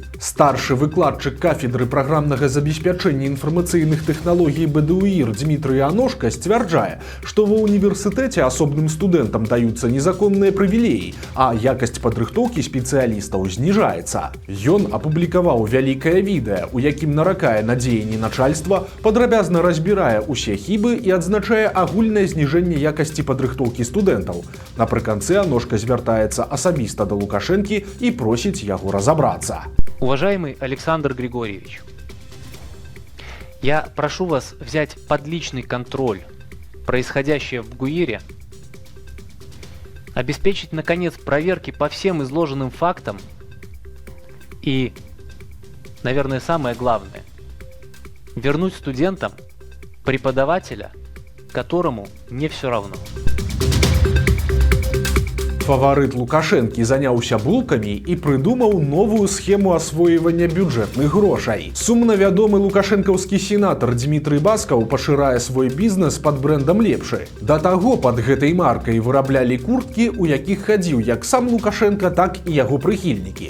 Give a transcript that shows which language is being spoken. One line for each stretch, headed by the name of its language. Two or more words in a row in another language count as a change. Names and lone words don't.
Belarusian: Старшы выкладчык кафедры праграмнага забеспячэння інфармацыйных тэхналогій БДУИР Дмітрый Аношка сцвярджае, што ва ўніверсітэце асобным студэнтам даюцца незаконныя прывілеі, а якасць падрыхтоўкі спецыялістаў зніжаецца. Ён апублікаваў вялікае відэа, у якім наракае на дзеянні начальства, падрабязна разбірае ўсе хібы і адзначае агульнае зніжэнне якасці падрыхтоўкі студэнтаў. Напрыканцы Аношка звяртаецца асабіста да Лукашэнкі і просіць яго разобраться.
Russian: Уважаемый Александр Григорьевич, я прошу вас взять под личный контроль происходящее в ГУИРе, обеспечить, наконец, проверки по всем изложенным фактам и, наверное, самое главное, вернуть студентам преподавателя, которому не все равно.
Belarusian: Фаварыт Лукашэнкі заняўся булкамі і прыдумаў новую схему асвоівання бюджэтных грошай. Сумна вядомы лукашэнкаўскі сенатар Дмітрый Баскаў пашырае свой бізнес пад брэндам «Лепшы». Да таго, пад гэтай маркай выраблялі курткі, у якіх хадзіў як сам Лукашенко, так і яго прыхільнікі.